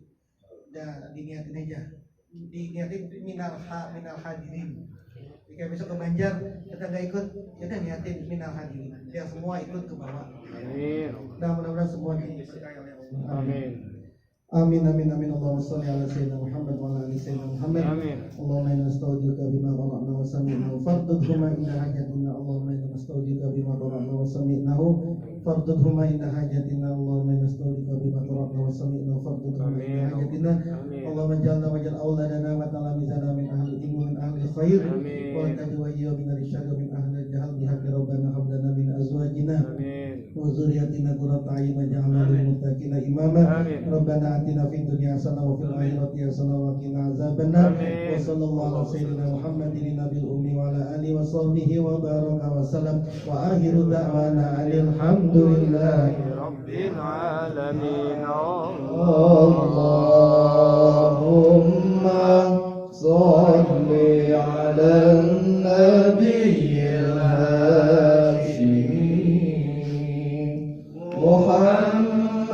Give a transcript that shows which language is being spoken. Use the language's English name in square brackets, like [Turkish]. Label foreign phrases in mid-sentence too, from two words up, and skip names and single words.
[Indonesian] Udah diniatin aja. [Arabic] Diniatin من الحاضرين. [Indonesian] Jika besok ke Banjar kita nggak ikut, ya udah niatin [Arabic] من الحاضرين. [Indonesian] Biar semua ikut ke bawah. Amin. Dan mudah-mudahan semua diberkahi oleh Allah. Amin. Amin amin amin. [Arabic] اللهم صل على سيدنا محمد وعلى آل سيدنا محمد. Amin. اللهم إنا نستعيذ بك بما قرأنا وسمعناه فارددهما إنا حاجتنا. اللهم إنا نستعيذ بك بما قرأنا وسمعناه فارددهما إنا حاجتنا. اللهم إنا نستعيذ بك بما قرأنا وسمعناه فارددهما إنا حاجتنا. اللهم اجعلنا واجعل أولادنا وتلامذتنا من أهل العلم من أهل الخير وتجوية من الشر من أهل الجهل بحق ربنا هب لنا من أزواجنا وذرياتنا قرة أعين واجعلنا للمتقين إماما. ربنا آتنا في الدنيا حسنة وفي الآخرة حسنة وقنا عذاب النار. وصلى الله على سيدنا محمد النبي الأمي وعلى آله وصحبه وبارك وسلم. وآخر دعوانا الحمد لله رب العالمين. اللهم صل على النبي الهاشمي محمد